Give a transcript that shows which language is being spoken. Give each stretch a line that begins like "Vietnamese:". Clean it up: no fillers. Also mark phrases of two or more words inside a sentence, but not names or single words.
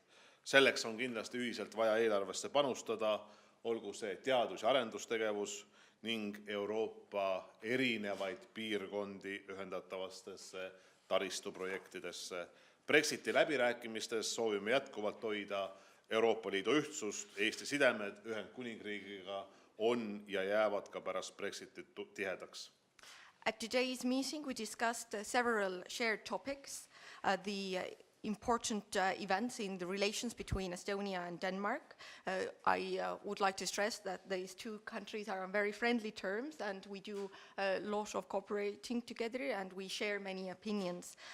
Estonian: Selleks on kindlasti ühiselt vaja eelarvesse panustada, olgu see teadus- ja arendustegevus ning Euroopa erinevaid piirkondi ühendatavastesse taristuprojektidesse. Brexiti läbirääkimistes soovime jätkuvalt hoida Euroopa Liidu ühtsust. Eesti sidemed Ühendkuningriigiga on ja jäävad ka pärast Brexitit tihedaks.
English: At today's meeting we discussed several shared topics, the important events in the relations between Estonia and Denmark. I would like to stress that these two countries are on very friendly terms and we do a lot of cooperating together and we share many opinions.